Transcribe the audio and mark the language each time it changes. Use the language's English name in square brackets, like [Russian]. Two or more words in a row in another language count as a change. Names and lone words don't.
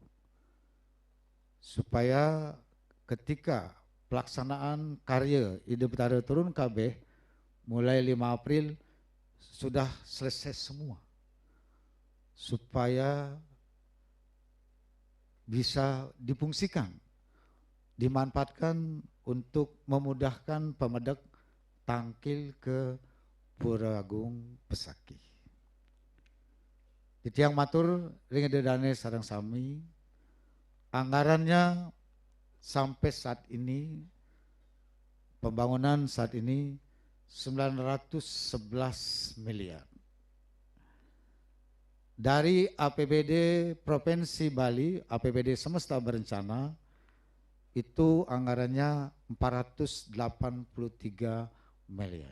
[Indonesian] Supaya ketika pelaksanaan karya Ide Betara Turun Kabeh mulai 5 April sudah selesai semua. Supaya bisa difungsikan, dimanfaatkan untuk memudahkan pemedek tangkil ke Pura Agung Besakih. [Balinese] Titiang matur ring dedane sareng sami, [Indonesian] anggarannya sampai saat ini, pembangunan saat ini 911 miliar. Dari APBD Provinsi Bali, APBD semesta berencana, itu anggarannya 483 miliar.